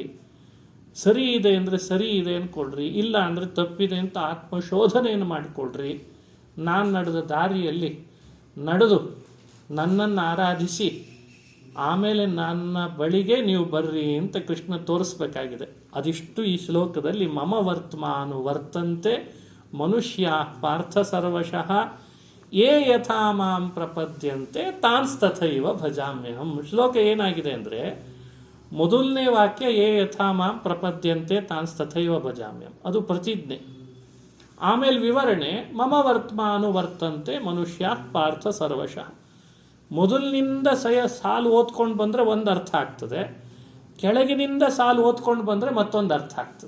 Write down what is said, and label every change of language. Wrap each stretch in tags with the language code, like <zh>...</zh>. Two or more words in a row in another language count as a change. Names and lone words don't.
<kn>ಸರಿ ಇದೆ ಅಂದರೆ ಸರಿ ಇದೆ ಅಂದ್ಕೊಳ್ರಿ, ಇಲ್ಲ ಅಂದರೆ ತಪ್ಪಿದೆ ಅಂತ ಆತ್ಮಶೋಧನೆಯನ್ನು ಮಾಡಿಕೊಳ್ರಿ. ನಾನು ನಡೆದ ದಾರಿಯಲ್ಲಿ ನಡೆದು ನನ್ನನ್ನು ಆರಾಧಿಸಿ ಆಮೇಲೆ ನನ್ನ ಬಳಿಗೆ ನೀವು ಬರ್ರಿ ಅಂತ ಕೃಷ್ಣ ತೋರಿಸ್ಬೇಕಾಗಿದೆ. ಅದಿಷ್ಟು ಈ ಶ್ಲೋಕದಲ್ಲಿ</kn> <sa>ಮಮ ವರ್ತಮಾನು ವರ್ತಂತೆ ಮನುಷ್ಯ ಪಾರ್ಥ ಸರ್ವಶಃ ಯೇ ಯಥಾ ಮಾಂ ಪ್ರಪದ್ಯಂತೆ ತಾನ್ಸ್ತಥೈವ ಭಜಾಮ್ಯಹಂ.</sa> <kn>ಶ್ಲೋಕ ಏನಾಗಿದೆ ಅಂದರೆ ಮೊದಲನೇ ವಾಕ್ಯ</kn> <sa>ಯೇ ಯಥಾ ಮಾಂ ಪ್ರಪದ್ಯಂತೆ ತಾನ್ಸ್ತಥೈವ ಭಜಾಮ್ಯಹಂ,</sa> <kn>ಅದು ಪ್ರತಿಜ್ಞೆ. ಆಮೇಲೆ ವಿವರಣೆ</kn> <sa>ಮಮ ವರ್ತಮಾನು ವರ್ತಂತೆ ಮನುಷ್ಯ ಪಾರ್ಥ ಸರ್ವಶಃ.</sa> <kn>ಮೊದಲಿನಿಂದ ಸಾಲು ಓದ್ಕೊಂಡು ಬಂದರೆ ಒಂದು ಅರ್ಥ ಆಗ್ತದೆ, ಕೆಳಗಿನಿಂದ ಸಾಲು ಓದ್ಕೊಂಡು ಬಂದರೆ ಮತ್ತೊಂದು ಅರ್ಥ ಆಗ್ತದೆ.</kn>